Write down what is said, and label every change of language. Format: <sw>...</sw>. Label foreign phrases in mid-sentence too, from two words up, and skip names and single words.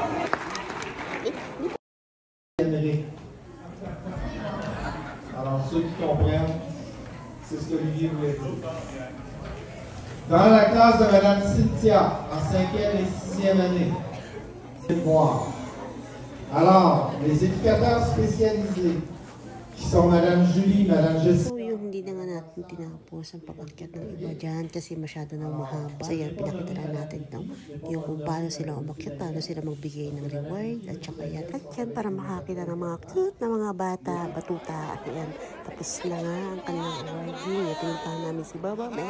<fr>Alors, ceux qui comprennent, c'est ce qu'Olivier voulait dire. Dans la classe de Madame Cynthia, en 5e et 6e année, c'est noir. Alors, les éducateurs spécialisés, qui sont Madame Julie, Madame Jessie.</fr> <tl>So yung hindi na nga natin tinapos ang pag-akyat ng iba dyan kasi masyado na mahaba. So yan, pinakita na natin yung kung paano sila umakyat, paano sila magbigay ng reward at saka yan. At yan para makakita ng mga cute na mga bata, batuta. At yan, tapos na nga ang kanilang awarding. Pinuntahan namin si Baba, man.</tl>